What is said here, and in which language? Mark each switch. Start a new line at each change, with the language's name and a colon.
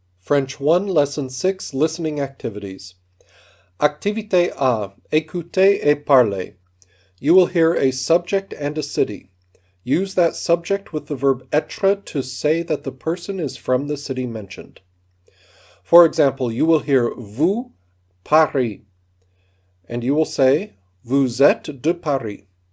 English: French 1, Lesson 6, Listening Activities.
French: Activité A, écoutez et parlez.
English: You will hear a subject and a city. Use that subject with the verb être to say that the person is from the city mentioned. For example, you will hear
French: vous, Paris,
English: and you will say
French: vous êtes de Paris.